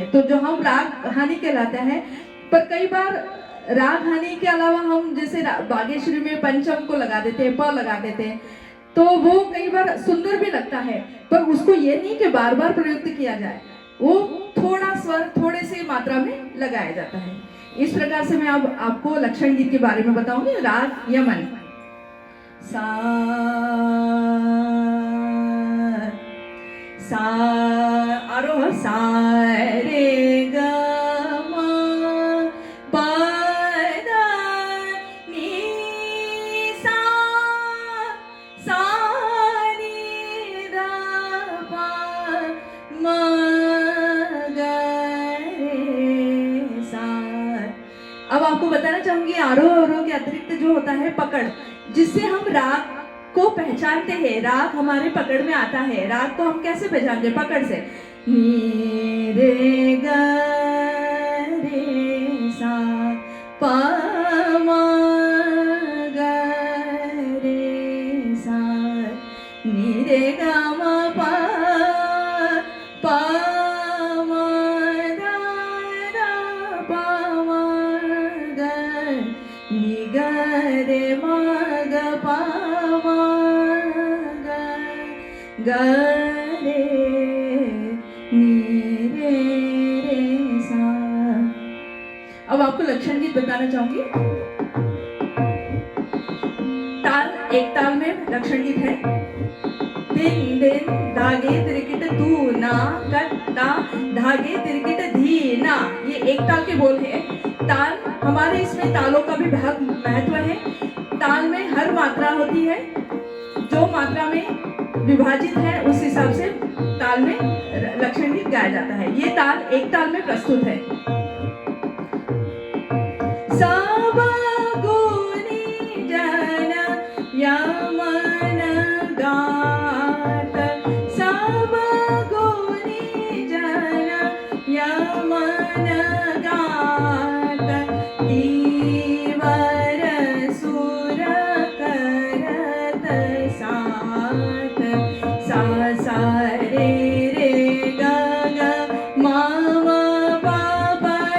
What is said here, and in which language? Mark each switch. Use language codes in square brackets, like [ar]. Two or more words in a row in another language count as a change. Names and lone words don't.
[hi] तो जो हम राग हानि कहलाता है, पर कई बार राग हानि के अलावा हम जैसे बागेश्वरी में पंचम को लगा देते हैं, प लगा देते हैं, तो वो कई बार सुंदर भी लगता है, पर उसको ये नहीं कि बार बार प्रयुक्त किया जाए, वो थोड़ा स्वर थोड़े से मात्रा में लगाया जाता है। इस प्रकार से मैं अब आपको लक्षण गीत के बारे में बताऊंगी। राग यमन, सा सा आरोह, सा रे ग म प द नि सा, सा नी द प म ग रे सा। अब आपको बताना चाहूंगी आरोह अवरोह के अतिरिक्त जो होता है पकड़, जिससे हम राग को पहचानते हैं। राग हमारे पकड़ में आता है। राग को हम कैसे पहचानते हैं? पकड़ से। नी रे ग रे सा प म ग रे सा, नी रे ग म प प म द र प म ग, नी ग रे म ग प ग रे नी रे रे सा। अब आपको लक्षण गीत बताना चाहूंगी। ताल, एक ताल में लक्षण गीत है। दिन दिन धागे तिरकिट तू ना कट्टा, धागे तिरकिट धी ना, ये एक ताल के बोल है। ताल हमारे इसमें तालों का भी बहुत महत्व है। ताल में हर मात्रा होती है, जो मात्रा में विभाजित है उस हिसाब से ताल में लक्षण गीत गाया जाता है। ये ताल एक ताल में प्रस्तुत है। सब गुनी जन यमन गात, सब गुनी जन यमन गात, तीवर सुर करत साथ, सा सा रे रे ग ग म म प प